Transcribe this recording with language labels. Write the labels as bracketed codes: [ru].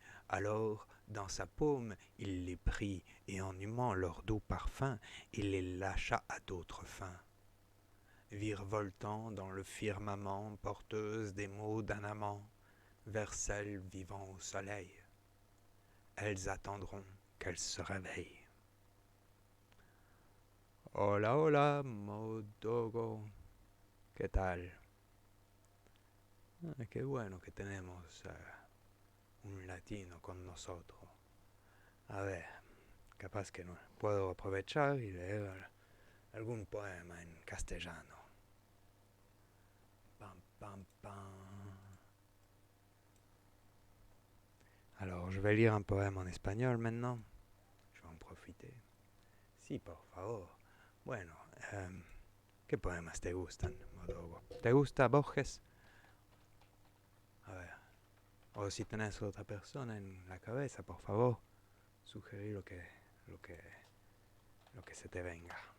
[fr] Alors, dans sa paume, il les prit, et en humant leur doux parfum, il les lâcha à d'autres fins. Virevoltant dans le firmament, porteuses des mots d'un amant, vers celles vivant au soleil, elles attendront qu'elle se réveille. [es] Hola, hola, Modogo, ¿qué tal? Qué bueno que tenemos un latino con nosotros. A ver, capaz que no puedo aprovechar y leer algún poema en castellano. Pam, pam, pam. [fr] Alors, je vais lire un poème en espagnol maintenant. Je vais en profiter. [es] Sí, por favor. Bueno, ¿qué poemas te gustan, Modogo? ¿Te gusta Borges? A ver, o si tenés otra persona en la cabeza, por favor, sugerí lo que se te venga.